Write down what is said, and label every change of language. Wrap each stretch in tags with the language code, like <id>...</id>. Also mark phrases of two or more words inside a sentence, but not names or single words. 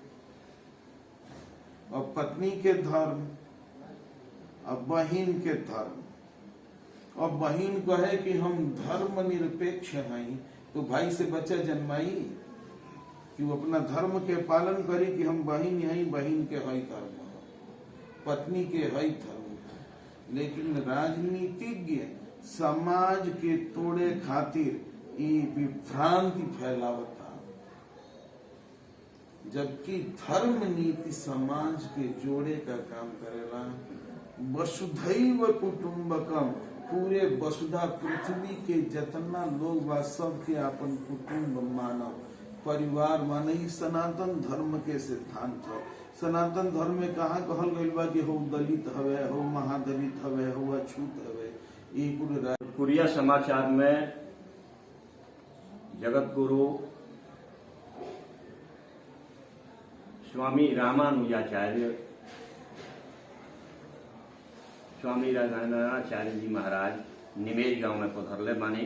<bho>और पत्नी के धर्म और बहिन के धर्म, और बहिन कहे कि हम धर्म निरपेक्ष हैं तो भाई से बच्चा जन्माई कि वो अपना धर्म के पालन करे कि हम बहिन यही बहिन के हई धर्म, पत्नी के हई धर्म। लेकिन राजनीतिज्ञ समाज के तोड़े खातिर ये विभ्रांति फैलावता, जबकि धर्म नीति समाज के जोड़े का काम करेला।</bho> <sa>वसुधैव कुटुम्बकम,</sa> <bho>पूरे वसुधा पृथ्वी के जितना लोग बा सबके अपन कुटुम्ब मानव, परिवार माने। सनातन धर्म के सिद्धांत हो। सनातन धर्म में कहा कहल गइल बा कि हो दलित हवे, हो महादलित हवे, हो अछूत हवे। ये पूरे कुरिया समाचार में जगत गुरु स्वामी रामानुजाचार्य, स्वामी रामानुजाचार्य जी महाराज निमेज गांव में पधरले बानी।</bho>